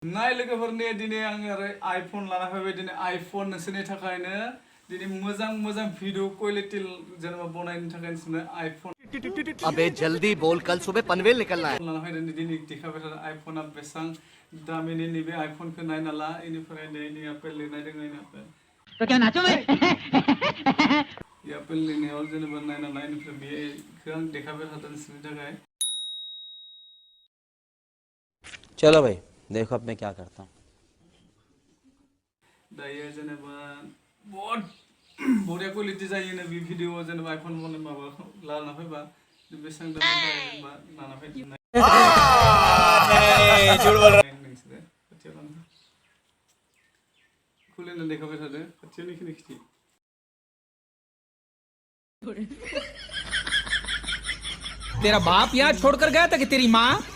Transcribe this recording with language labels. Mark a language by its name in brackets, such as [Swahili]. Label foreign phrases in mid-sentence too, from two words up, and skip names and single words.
[Bodo] नाय लोगोफोरनि दिनै आं आरो आइफोन लाना फैबाय दिनै आइफोन नोंसोरनि थाखायनो दिनै मोजां [English] video quality [Bodo] जेनेबा बनायनो थाखाय नोंसोरनो आइफोन [Hindi] अबे जल्दी बोल कल सुबह पनवेल निकलना है [Bodo] लाना फैदों दिनै देखायबाय थादों आइफोना बेसां दामिनि नैबे आइफोनखौ नायना ला इनिफ्राय नै एप्पल लिरनाय दङ एप्पल [Hindi] तो क्या नाचो मैं [Bodo] एप्पल लिरनायाव जेनेबा नायना ला इनिफ्राय बेखौ आं देखायबाय थादों नोंसोरनि थाखाय [Hindi] चलो भाई देखो अब मैं क्या करता हूँ [Bodo] दायो जेनेबा [Hindi] बहुत बढ़िया [Bodo] क्वालिटी जायो बे भिडिअ जेनेबा आइफोन माबा लाना फैबा बेसेबां दाम जेनेबा लाना फैदों [Hindi] झूठ बोल रहा [Bodo] खुलिना देखाबाय थादों खाथियाव खिथि [Hindi] तेरा बाप यहाँ छोड़कर गया था कि तेरी माँ